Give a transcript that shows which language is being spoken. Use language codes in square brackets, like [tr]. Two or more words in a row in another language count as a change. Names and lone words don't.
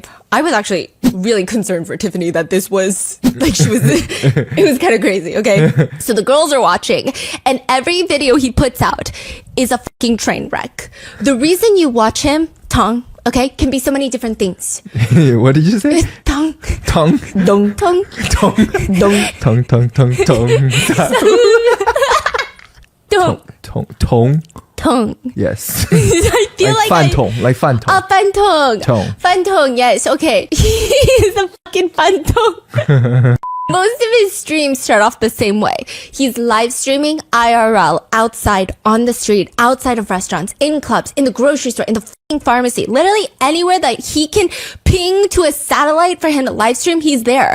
[en] I was actually really concerned for Tiffany that this was like it was kind of crazy. Okay. So the girls are watching and every video he puts out is a fucking train wreck. The reason you watch him, Tong, okay, can be so many different things. What did you say? Tong. Tongue. Dong. Tong. Tongue. Dong. Tongue. Dong. Tong. Tong. Yes. I feel like fan tong. Like fan tong. fan tong. Tong. Fan tong, yes. Okay. He's a fucking fan tong. Most of his streams start off the same way. He's live streaming IRL outside, on the street, outside of restaurants, in clubs, in the grocery store, in the fucking pharmacy. Literally anywhere that he can ping to a satellite for him to live stream, he's there.